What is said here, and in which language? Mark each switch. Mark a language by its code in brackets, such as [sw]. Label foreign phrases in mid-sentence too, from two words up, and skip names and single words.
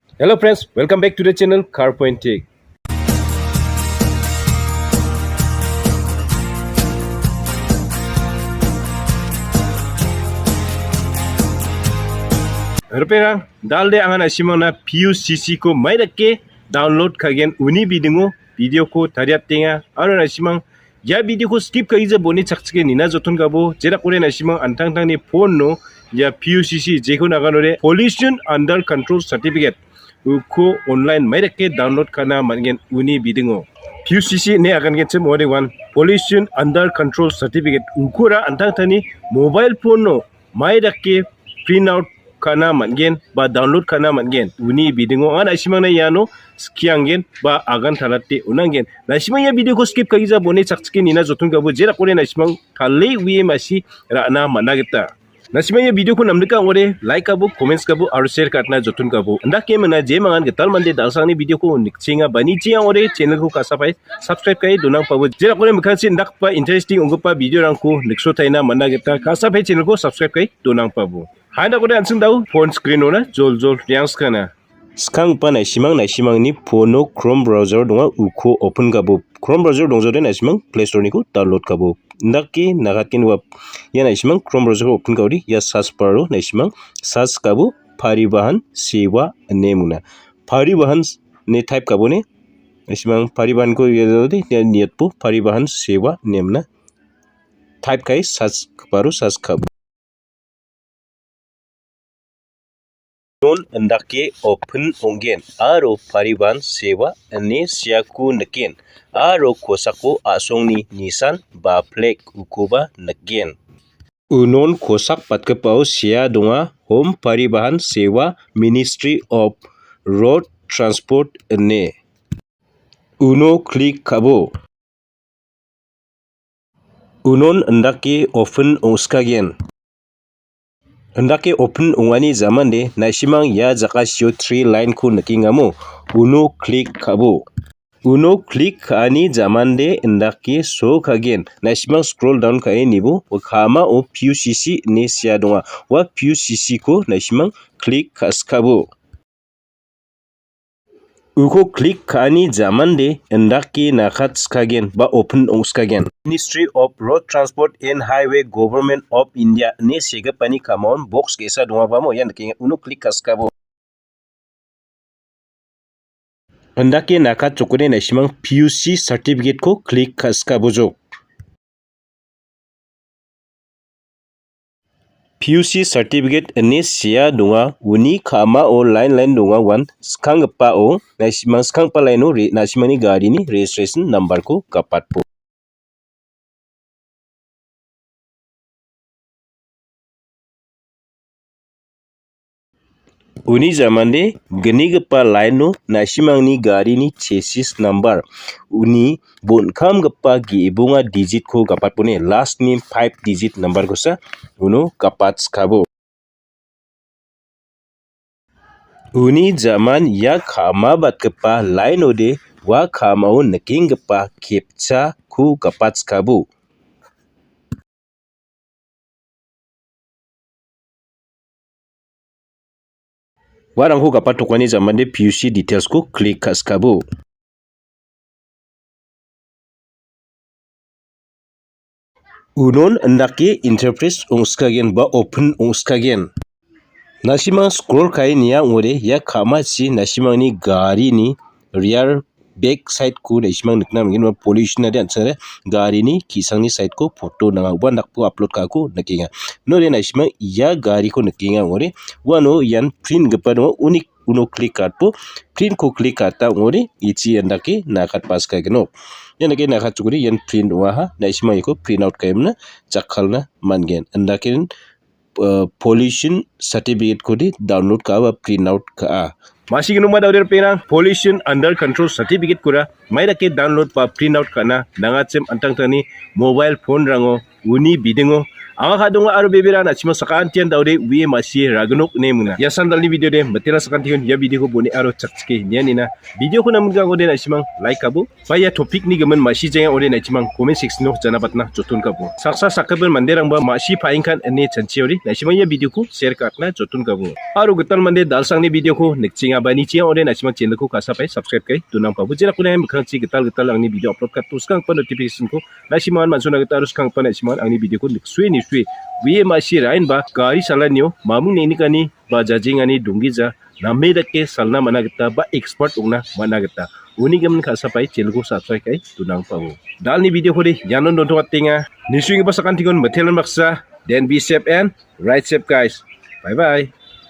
[en] Hello friends, welcome back to the channel CarPoint Tech. [grt] Rupera dalde angan asimona PUCC ko mai rakke download kagen uni video ko tariat tenga aro asimang ya video ko skip kagi je boni chakchike nina jotun gabo jera kore asimang antang tang ni phone no ya PUCC jeko naganore [en] pollution under control certificate [grt] ko online mai rakke download kana mangen uni PUCC ne akan get more one [en] pollution under control certificate [grt] ukura antang tani [en] mobile phone [grt] no mai rakke [en] print out [grt] kana mangen ba download kana mangen uni bidingo an asimang na yano skiangen ba agan talate unangen na asimang ya video ko skip kagi za bone chakchike nina jotun gabo jera kore na asimang thalle wi masi rana manageta na asimang ya video ko namdika ore like abu comments kabu aru share katna jotun gabo anda ke mana je mangan getal mande dalsang ni video ko nikchinga bani chia ore channel ko kasapai subscribe kai donang pabu jera kore mukhansi ndak pa interesting ungpa video rangko nikso taina manageta kasapai channel ko subscribe kai donang pabu Handa ko ansung daw [en] phone screen [grt] na jol riang kana. Skang pa na simang ni phone no [en] Chrome browser [grt] donga uko open gabo. [en] Chrome browser [grt] dongjo de na simang Play Store ni ko download gabo. Ndaki nagatin wap ya na simang [en] Chrome browser [grt] open gawdi ya search paro na simang search gabo Parivahan Sewa nemuna. Parivahan ne type gabo ne simang Parivahan ko yadi ya niat po Parivahan Sewa nemna. Type kai search paro search gabo. Non ndake open ongen aro Parivahan Sewa ne siaku neken aro kosako asongni nisan ba flag ukuba neken unon kosak patkepau sia donga Home Parivahan Sewa Ministry of Road Transport ne uno klik kabo unon ndake open ongskagen Hendake open ungani zaman de nasimang ya jakasio 3 line ku nakingamo uno klik kabo uno klik ani zaman de hendake so kagen nasimang [en] scroll down [grt] kai nibu khama o PUCC ne sia donga wa PUCC ko nasimang klik kaskabo uko klik kani zaman de endaki nakat skagen ba open ongskagen Ministry of Road Transport and Highway Government of India ne sega pani kamon box kesa donga ba mo yan ke uno klik kaskabo endaki nakat chokone nasimang [en] PUC certificate [grt] ko klik kaskabo jo [en] PUC certificate [grt] ne sia donga uni khama o line donga wan skang pa o nasimang skang pa line o nasimani gari ni [en] registration number [grt] ko kapat po uni zaman de geni gapa line no nasimangni gari ni [en] chassis number [grt] uni bonkam gapa gebunga digit ko kapat pone last ni [en] 5 digit number [grt] ko sa uno kapat skabo uni zaman ya khama bat kepa line ode wa khama o naking gepa kepcha ku kapat skabo warang ko kapat tokani zaman de [en] PUC details [grt] ko klik kaskabo unon ndake interpret ongskagen ba open ongskagen nasimang scroll kai niya ngore ya khama si nasimang ni gari ni [en] rear back side [grt] ko nasimang nikna mungkin pollution ade ansare gari ni kisang ni side ko photo nanga ba nakpo upload ka ko nakinga no re nasimang ya gari ko nakinga ngore wano yan print gapano unik uno klik po print ko klik kata ngore ichi andake nakat pas ka geno yan again nakat chukuri yan print waha nasimang ko [en] print out [grt] kaimna chakhalna mangen andakin [en] pollution certificate [grt] ko di download ka ba [en] print out [grt] ka masih ginuma daw pena [en] pollution under control certificate [grt] kura mai ke download pa [en] print out [grt] kana nangachem antang tani [en] mobile phone [grt] rango uni bidingo Ang kadunga aro bebera na chimo sakantian daude wiye masi ragnok ne muna. Ya sandal ni video de matela sakantian ya video ko boni aro chakske nya ni na. Video ko namun ga ko de na chimang like kabu. Pa ya topic ni gaman masi jaya ore na chimang [en] comment section [grt] no janabat na jotun kabu. Saksa sakabel manderang ba masi paingkan ene chanchiori na chimang ya video ko share katna jotun kabu. Aro getal mande dalsang ni video ko nekchinga bani chia ore na chimang channel ko kasapai subscribe kai tunang pabu jena kuna mkhangchi getal ang ni [en] video upload [grt] kat tuskang pa notification ko na siman mansuna getal ruskang pa na siman ang ni video ko niksui ni wiye masih rain ba gari salanyo mamung ni kani ba jajingani dunggiza namedake salna managita ba expert ungna managita uni gamen kasapai [en] channel subscribe [grt] kai tunang pau dal ni video ko de yanon donto atinga nisui basakan tingon matelan baksa [en] then be safe and ride safe guys, bye bye.